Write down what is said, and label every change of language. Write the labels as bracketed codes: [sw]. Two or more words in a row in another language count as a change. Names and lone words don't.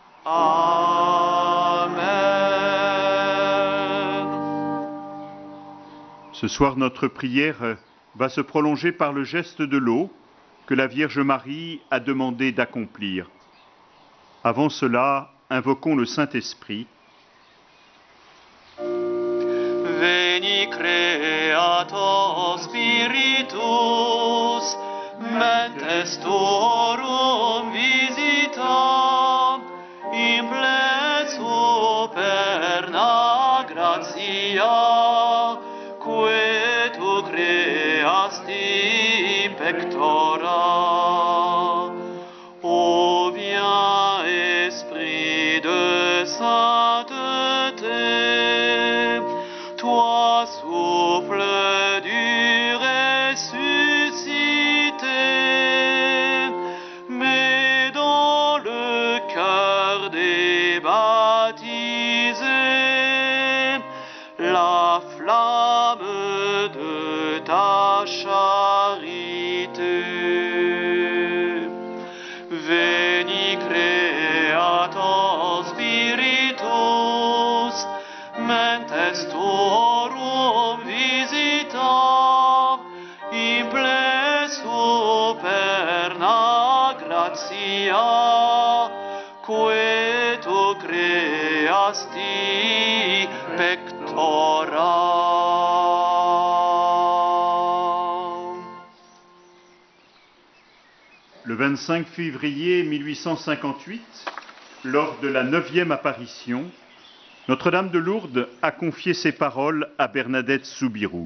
[fr] Amen. Ce soir, notre prière va se prolonger par le geste de l'eau que la Vierge Marie a demandé d'accomplir. Avant cela, invoquons le Saint-Esprit. [la] Veni Creator Spiritus, mentes tuorum visita, impleso perna gratia, que tu creasti pectora. [fr] Ô viens, Esprit de sainteté, toi souffle du ressuscité, mets dans le cœur des baptisés la flamme de ta charité. [la] Veni Creator Spiritus, mentes tuorum visita, impleso perna gratia, que tu creasti pectora. [fr] Le 25 février 1858, lors de la 9e apparition, Notre-Dame de Lourdes a confié ses paroles à Bernadette Soubirous.